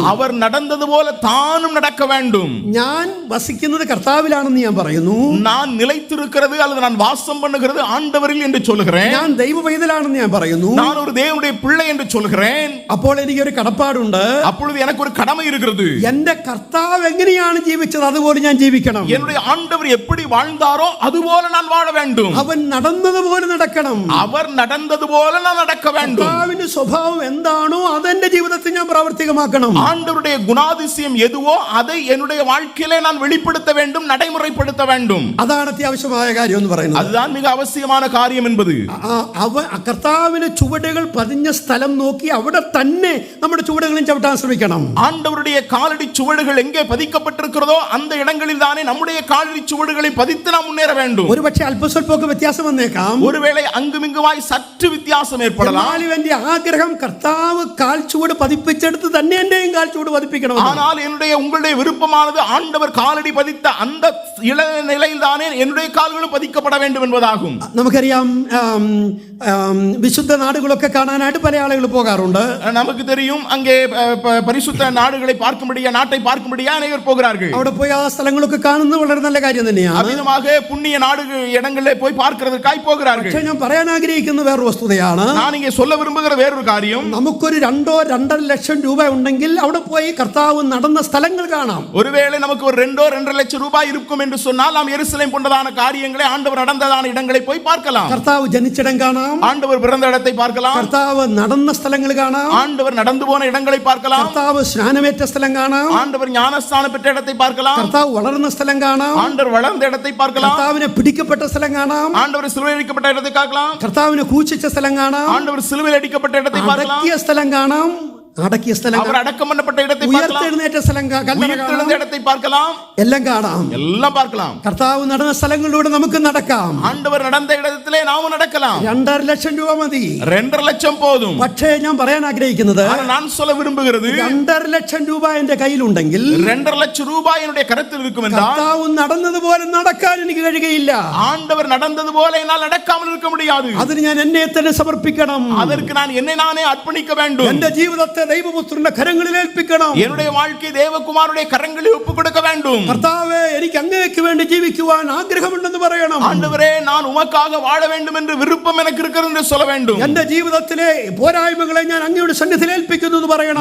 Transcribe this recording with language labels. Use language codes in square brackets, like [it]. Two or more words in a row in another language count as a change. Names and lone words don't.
[ta] அவர் நடந்தது போல தானும் நடக்க வேண்டும். [ml] ഞാൻ വസിക്കുന്നത് കർത്താവിലാണെന്ന് ഞാൻ പറയുന്നു. [ta] நான் நிலைத்திருக்கிறது அல்லது நான் வாசம் பண்ணுகிறது ஆண்டவரில் என்று சொல்கிறேன். [ml] ഞാൻ ദൈവവേദലാണെന്ന് ഞാൻ പറയുന്നു. [ta] நான் ஒரு தேவனுடைய பிள்ளை என்று சொல்கிறேன். [ml] അപ്പോൾ എനിക്ക് ഒരു കടപ്പാടുണ്ട്. [ta] அப்பொழுது எனக்கு ஒரு கடமை இருக்கிறது. [ml] എന്റെ കർത്താവ് എങ്ങനെയാണ് ജീവിച്ചത് അതുപോലെ ഞാൻ ജീവിക്കണം. [ta] என்னுடைய ஆண்டவர் எப்படி வாழ்ந்தார் நடந்தாரோ அதுபோல நான் வாழ வேண்டும். [ml] അവൻ നടന്നതുപോലെ നടക്കണം. [ta] அவர் நடந்தது போல நான் நடக்க வேண்டும். [ml] കർത്താവിന്റെ സ്വഭാവം എന്താണോ അതെന്റെ ജീവിതത്തിൽ ഞാൻ പ്രാവർത്തികമാക്കണം. [ta] ஆண்டவருடைய குணாதிசயம் எதுவோ அதை என்னுடைய வாழ்க்கையிலே நான் வெளிப்படுத்த வேண்டும், நடைமுறைப்படுத்த வேண்டும். [ml] അതാണ് അത്യാവശ്യമായ കാര്യം എന്ന് പറയുന്നത്. [ta] அதுதான் மிக அவசியமான காரியம் என்பது. [ml] കർത്താവിന്റെ ചുവടുകൾ പതിഞ്ഞ സ്ഥലം നോക്കി അവിടെ തന്നെ നമ്മുടെ ചുവടുകളും ചവിട്ടാൻ ശ്രമിക്കണം. [ta] ஆண்டவருடைய காலடி சுவடுகள் எங்கே பதிக்கப்பட்டிருக்கிறதோ அந்த இடங்களில் தானே நம்முடைய காலடி சுவடுகளை பதித்து நாம் முன்னேற வேண்டும். [ml] ഒരുപക്ഷെ അല്പസ്വല്പമൊക്കെ വ്യത്യാസം വന്നേക്കാം. [ta] ஒருவேளை அங்குமிங்குமாய் சற்று வித்தியாசம் ஏற்படலாம். [ml] എന്റെ ആഗ്രഹം കർത്താവ് കാൽ ചുവട് പതിപ്പിച്ചെടുത്ത് തന്നെ എന്റെയും കാൽ ചുവട് പതിപ്പിക്കണം. [ta] ஆனால் என்னுடைய உங்களுடைய விருப்பமானது ஆண்டவர் காலடி பதித்த அந்த நிலையில் தானே என்னுடைய கால்களும் பதிக்கப்பட வேண்டும் என்பதாகும். [ml] നമുക്കറിയാം വിശുദ്ധ നാടുകളൊക്കെ കാണാനായിട്ട് പല ആളുകൾ പോകാറുണ്ട്. [ta] நமக்கு தெரியும் அங்கே பரிசுத்த நாடுகளை பார்க்கும்படியா, நாட்டை பார்க்கும்படியா அனைவர் போகிறார்கள். [ml] അവിടെ പോയി ആ സ്ഥലങ്ങളൊക്കെ കാണുന്നത് വളരെ നല്ല കാര്യം തന്നെയാണ്. [ta] அவ்விதமாக புண்ணிய நாடுகள் இடங்களிலே போய் பார்க்கிறதற்காய் போகிறார்கள். [ml] പക്ഷേ ഞാൻ പറയാൻ ആഗ്രഹിക്കുന്ന വേറൊരു വസ്തുതയാണ്. [ta] நான் இங்கே சொல்ல விரும்புகிற வேறொரு காரியம், [ml] നമുക്കൊരു 2-2.5 ലക്ഷം രൂപ ഉണ്ടെങ്കിൽ അവിടെ പോയി കർത്താവ് നടന്ന സ്ഥലങ്ങൾ കാണാം. [ta] ஒருவேளை நமக்கு ஒரு 2-2.5 லட்சம் ரூபாய் இருக்கும் என்று சொன்னால் நாம் எருசலேம் போன்றதான காரியங்களை, ஆண்டவர் நடந்ததான இடங்களை போய் பார்க்கலாம். [ml] കർത്താവ് ജനിച്ചിടം കാണാം, [ta] ஆண்டவர் பிறந்த இடத்தை பார்க்கலாம், [ml] കർത്താവ് നടന്ന സ്ഥലങ്ങൾ കാണാം, [ta] ஆண்டவர் நடந்து போன இடங்களை பார்க்கலாம், [ml] കർത്താവ് സ്നാനമേറ്റ സ്ഥലം കാണാം, [ta] ஆண்டவர் ஞானஸ்தானம் பெற்ற இடத்தை பார்க்கலாம், [ml] കർത്താവ് വളർന്ന സ്ഥലം കാണാം, [ta] ஆண்டவர் வளர்ந்த இடத்தை பார்க்கலாம், [ml] കർത്താവിനെ പിടിക്കപ്പെട്ട സ്ഥലം കാണാം, [ta] ஆண்டவர் சிலுவையில் அடிக்கப்பட்ட இடத்தை பார்க்கலாம், [ml] കർത്താവിനെ ക്രൂശിച്ച സ്ഥലം കാണാം, [ta] ஆண்டவர் சிலுவையில் அடிக்கப்பட்ட இடத்தை பார்க்கலாம், [ml] അടക്കിയ സ്ഥലം കാണാം, അടക്കിയ സ്ഥലം, [ta] அவர் அடக்கம் பண்ணப்பட்ட இடத்தை பார்க்கலாம், [ml] ഉയർത്തെഴുന്നേറ്റ സ്ഥലം, [ta] உயிர்த்தெழுந்த இடத்தை பார்க்கலாம், [ml] എല്ലാം കാണാം, [ta] எல்லாம் பார்க்கலாம். [ml] കർത്താവ് നടന്ന സ്ഥലങ്ങളിലൂടെ നമുക്ക് നടക്കാം. [ta] ஆண்டவர் நடந்த இடத்திலே நாமும் நடக்கலாம். [ml] 2.5 ലക്ഷം രൂപ മതി, [ta] 2.5 லட்சம் போதும். [ml] പക്ഷേ ഞാൻ പറയാൻ ആഗ്രഹിക്കുന്നത്, [ta] நான் சொல்ல விரும்புகிறது, [ml] 2.5 ലക്ഷം രൂപ എന്റെ കയ്യിലുണ്ടെങ്കിൽ [ta] 2.5 லட்சம் ரூபாய் என்னுடைய கரத்தில் இருக்கும் என்றால் [ml] കർത്താവ് നടന്നതുപോലെ നടക്കാൻ എനിക്ക് കഴിയുകയില്ല. [ta] ஆண்டவர் நடந்தது போல என்னால் நடக்காமல் இருக்க முடியாது. [ml] അതിന് ഞാൻ എന്നെ തന്നെ സമർപ്പിക്കണം. [ta] அதற்கு நான் என்னை நானே அர்ப்பணிக்க வேண்டும். [ml] എന്റെ ജീവിതത്തെ ദൈവപുത്രന്റെ കരങ്ങളിൽ ഏൽപ്പിക്കണം. [ta] என்னுடைய வாழ்க்கை தேவகுமாரனுடைய கரங்களில் ஒப்புக் கொடுக்க வேண்டும். [ml] കർത്താവേ, എനിക്ക് അങ്ങേക്ക് വേണ്ടി ജീവിക്കുവാൻ ആഗ്രഹമുണ്ടെന്ന് പറയണം. [ta] ஆண்டவரே, நான் உமக்காக வாழ வேண்டும் என்று விருப்பம் எனக்கு இருக்கிறது என்று சொல்ல வேண்டும். [ml] എന്റെ ജീവിതത്തിലെ പോരായ്മകളെ ഞാൻ അങ്ങയുടെ സന്നിധിയിൽ ഏൽപ്പിക്കുന്നു എന്ന് പറയണം.